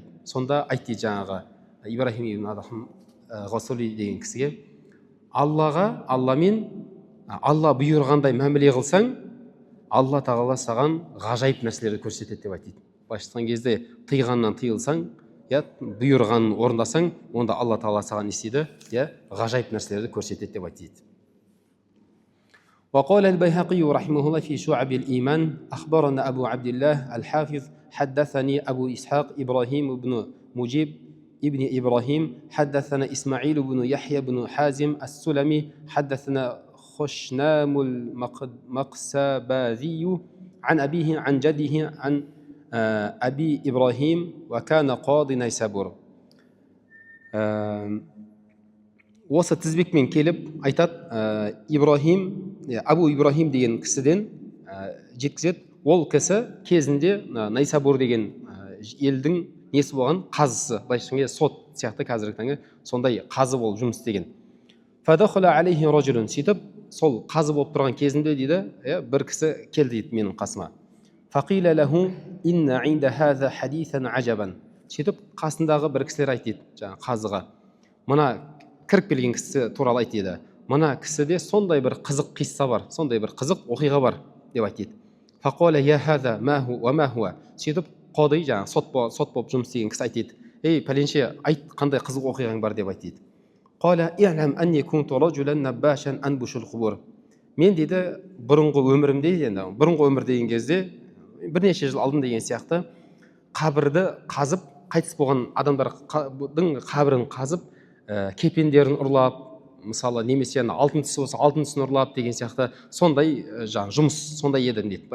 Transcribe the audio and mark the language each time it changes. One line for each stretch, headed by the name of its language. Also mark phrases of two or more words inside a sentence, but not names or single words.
Kazakh: Сонда айтты жаңағы Ибрахим ибн Адхам Ғасули деген кісіге, Аллаға, Алла бұйырғандай мәміле қылсаң, Алла тағала саған ғажайып нәрселерді көрсетеді деп айтты. Башытқан кезде тыйғаннан тыйылсаң, бұйырғанын орындасаң, онда Алла тағала саған не істейді, ғажайып нәрселерді көрсетеді деп айтты.
Arabic: وقال البيهقي رحمه الله في شعب الإيمان أخبرنا أبو عبد الله الحافظ حدثني أبو إسحاق إبراهيم بن مجيب ابن إبراهيم حدثنا إسماعيل بن يحيى بن حازم السلمي حدثنا خشنام المقسباذي عن أبيه عن جده عن أبي إبراهيم وكان قاضي نيسابور.
Kazakh: осы тізбекпен келіп айтады, Ибрахим, Абу Ибрахим деген кісіден жеткізеді. Ол кісі кезінде Найсабур деген елдің несі болған, қазысы, былайша айтқанда сот сияқты қазіргі таңда сондай қазы болып жұмыс істеген.
Arabic: فدخل عليه رجل,
Kazakh: сөйтіп сол қазы болып тұрған кезінде дейді, бір кісі келді дейді менің қасыма.
Arabic: فقيل له إن عند هذا حديثا عجبا.
Kazakh: Сөйтіп қасындағы бір кісілер айтты дейді, жаңағы қазыға. Мына кіріп келген кісі туралы айтты дейді. Мына кісіде сондай бір қызық қисса бар, сондай бір қызық оқиға бар деп айтты дейді.
Arabic: فقال يا هذا ما هو وما هو.
Kazakh: Сөйтіп қоды, жаңағы сот болып жұмыс істеген кісі айтты дейді. Ей пәленше, айт, қандай қызық оқиғаң бар деп айтты дейді.
Arabic: قال اعلم أني كنت رجلا نباشا أنبش القبور.
Kazakh: Мен дейді бұрынғы өмірімде, енді бұрынғы өмір деген кезде бірнеше жыл алдын деген сияқты қабірді қазып, қайтыс болған адамдардың қабірін қазып, кепендерін ұрлап, мысалы немесе алтын тісі болса алтын тісін ұрлап деген сияқты сондай жаңағы жұмыс сондай едім дейді.